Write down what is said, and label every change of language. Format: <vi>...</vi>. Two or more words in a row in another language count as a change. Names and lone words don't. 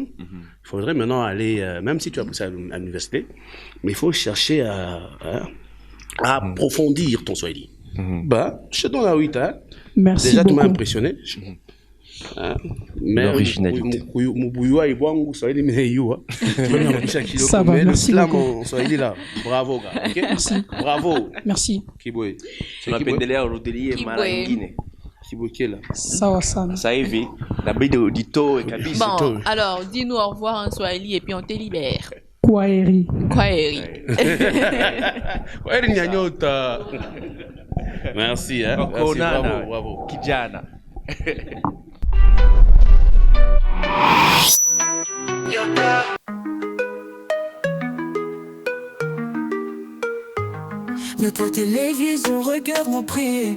<fr>Il faudrait maintenant aller, même si tu as poussé à l'université, mais il faut chercher à approfondir ton swahili. Je te donne la 8, hein. Merci déjà, beaucoup. Tu m'as impressionné. L'originalité. Ça va, merci beaucoup. Bravo, gars. Okay? Merci. Bravo. Merci.</fr> <sw>Kibwe. Tunapendelea urudilie mara nyingine. Kibwe kila. Sawa sana. Sasa hivi inabidi uditoe kabisa.</sw> <fr>Bon, alors dis-nous au revoir en Swahili et puis on te libère.</fr> <sw>Kwaheri. Kwaheri. Kwaheri nyanyota.</sw> <fr>Merci, hein. Merci, bravo.</fr> <sw>Kijana.</sw> <fr>Notre télévision regarde mon prix.</fr>